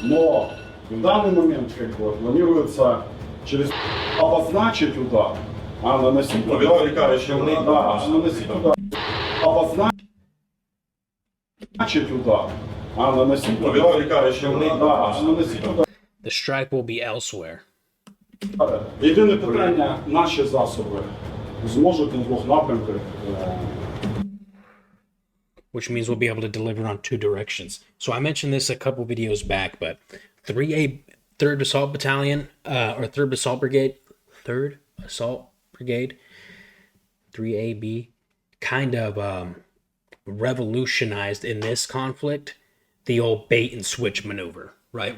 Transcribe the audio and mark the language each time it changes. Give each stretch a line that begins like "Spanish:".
Russian: Но в данный момент как бы планируется через обозначить удар, а наносить удар. Да, наносить удар. Обозначить удар, а наносить удар. Да, наносить удар.
English: The strike will be elsewhere.
Ukrainian: Єдине питання, наші засоби зможуть на 2 напрямках.
English: Which means we'll be able to deliver on 2 directions. So I mentioned this a couple videos back, but 3A 3rd Assault Battalion, or 3rd Assault Brigade, 3AB, kind of revolutionized in this conflict the old bait and switch maneuver, right?